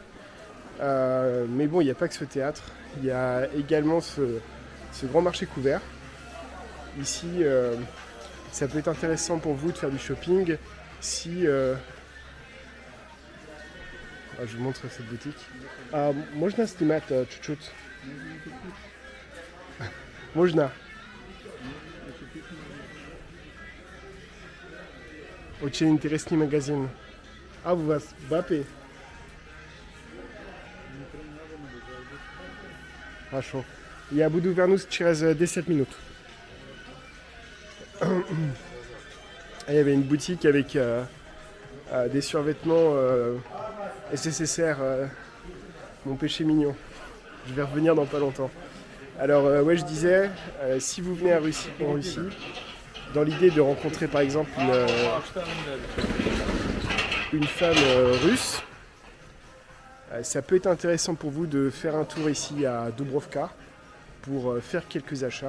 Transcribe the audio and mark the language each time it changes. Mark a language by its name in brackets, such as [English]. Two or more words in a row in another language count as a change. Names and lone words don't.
[French] Mais bon, il n'y a pas que ce théâtre, il y a également ce grand marché couvert. Ici, ça peut être intéressant pour vous de faire du shopping si... je vous montre cette boutique. [Russian] Можно снимать чуть-чуть? Можно. Очень интересный магазин. У вас бапы? Хорошо. Я буду вернуться через 10 minutes. [French] Il y avait une boutique avec des survêtements SSSR, mon péché mignon. Je vais revenir dans pas longtemps. Alors ouais, je disais, si vous venez en Russie, dans l'idée de rencontrer par exemple une femme russe, ça peut être intéressant pour vous de faire un tour ici à Dubrovka pour faire quelques achats.